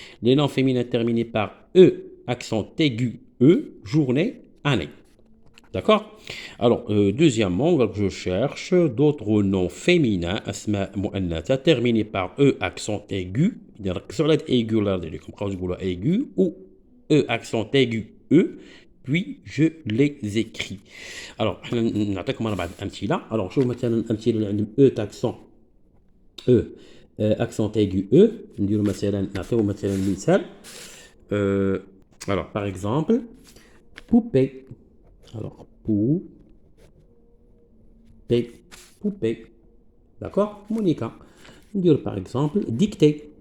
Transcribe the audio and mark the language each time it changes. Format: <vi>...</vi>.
<fr>Les noms féminins terminés par E accent aigu, E, journée, année. D'accord? Alors, deuxièmement, je cherche d'autres noms féminins, asma mu'annata, terminés par E accent aigu, sur l'aide aiguë, là, aigu, ou E accent aigu, E, puis je les écris.</fr> <ar>Alors, نعطيكم انا بعد امثله.</ar> <fr>Alors,</fr> <ar>شوف مثلا الامثله اللي عندهم</ar> <fr>E accent E accent aigu E.</fr> <ar>نديروا مثلا نعطيو مثلا مثال.</ar> <fr>Alors, par exemple, poupée. Alors, poupée. D'accord? Monica.</fr> <ar>ندير</ar> <fr>par exemple dictée.</fr>